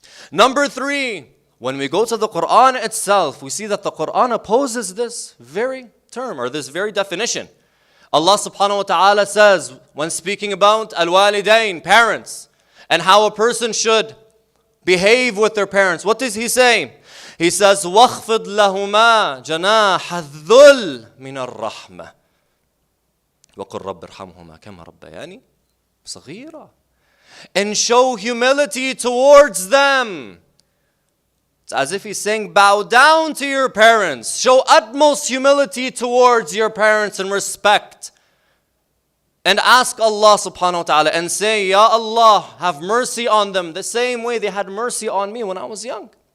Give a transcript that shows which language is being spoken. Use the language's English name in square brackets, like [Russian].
[English] Number 3, when we go to the Quran itself, we see that the Quran opposes this very term or this very definition. Allah subhanahu wa ta'ala says, when speaking about al-walidain, parents, and how a person should behave with their parents, what does he say? He says, [Arabic] وَاخْفِضْ لَهُمَا جَنَاحَ الذُّلِّ مِنَ الرَّحْمَةِ وَقُلْ رَبِّ ارْحَمْهُمَا كَمَا رَبَّيَانِي صَغِيرًا. [English] And show humility towards them. It's as if he's saying, bow down to your parents. Show utmost humility towards your parents and respect. And ask Allah subhanahu wa ta'ala and say, Ya Allah, have mercy on them the same way they had mercy on me when I was young.